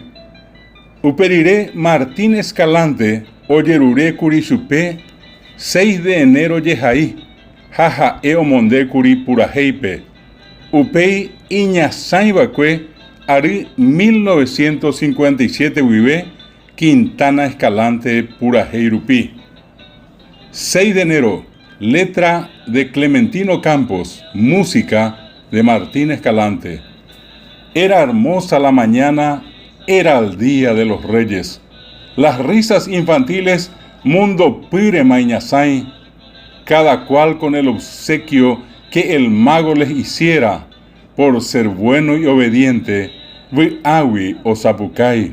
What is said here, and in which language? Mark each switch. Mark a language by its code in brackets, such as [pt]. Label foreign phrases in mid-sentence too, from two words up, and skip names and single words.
[gn] Uperire Martín Escalante ojerurékuri chupe [es] 6 de enero [gn] jehai ha ha'e omondékuri Purajéipe. Upéi iñasãiva'ekue ary 1957 guive Quintana Escalante Purajey rupi. [es] 6 de enero, letra de Clementino Campos, música de Martín Escalante. Era hermosa la mañana, era el día de los reyes. Las risas infantiles mundo pire mañasai, cada cual con el obsequio que el mago les hiciera, por ser bueno y obediente, Viawi o Zapucay.